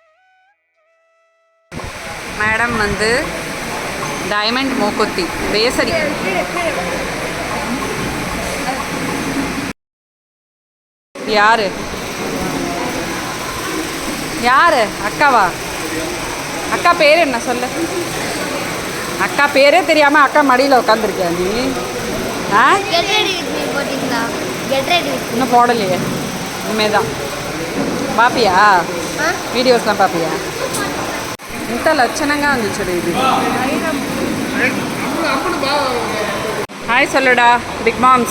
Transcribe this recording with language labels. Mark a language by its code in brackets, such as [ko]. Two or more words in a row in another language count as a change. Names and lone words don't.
[ta] மேடம் வந்து டைமண்ட் மூக்குத்தி பேசரி யாரு யாரு அக்காவா? அக்கா பேர் என்ன சொல்லு? அக்கா பேரே தெரியாமல் அக்கா மடியில் உட்காந்துருக்கியா நீ? ஆ இன்னும் போடலையே, இனிமேதான் பாப்பியா? வீடியோஸ்லாம் பாப்பியா? [te] ఇంత లక్షణంగా ఉంది చూడు ఇది. [ta] హాయ్ சொல்லுடா பிக் மாம்ஸ்.